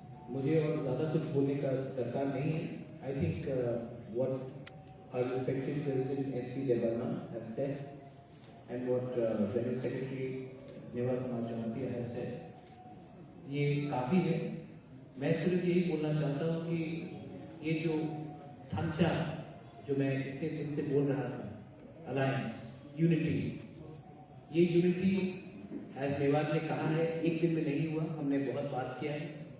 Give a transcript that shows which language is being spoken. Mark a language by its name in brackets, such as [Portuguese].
[Hindi] मुझे और ज़्यादा कुछ बोलने का दरकार नहीं है. [English] I think what our respected President N.C. Devarna has said and what General Secretary Nuwa Kamachompe has said, [Hindi] ये काफ़ी है. मैं सिर्फ यही बोलना चाहता हूँ कि ये जो ढांचा जो मैं इतने दिन से बोल रहा था, अलायंस, यूनिटी, ये यूनिटी एज मेवाड़ ने कहा है एक दिन में नहीं हुआ, हमने बहुत बात किया है।